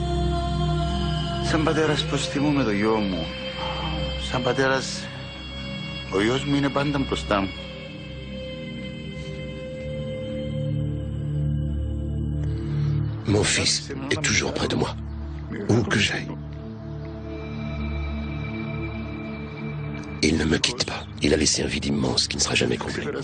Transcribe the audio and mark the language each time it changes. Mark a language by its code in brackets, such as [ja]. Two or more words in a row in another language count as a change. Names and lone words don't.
[el] Σαν πατέρας πώς θυμούμαι το γιο μου. Σαν πατέρας, ο γιος μου είναι πάντα μπροστά μου. [fr] Mon fils est toujours près de moi, où que j'aille. Il ne me quitte pas. Il a laissé un vide immense qui ne sera jamais comblé.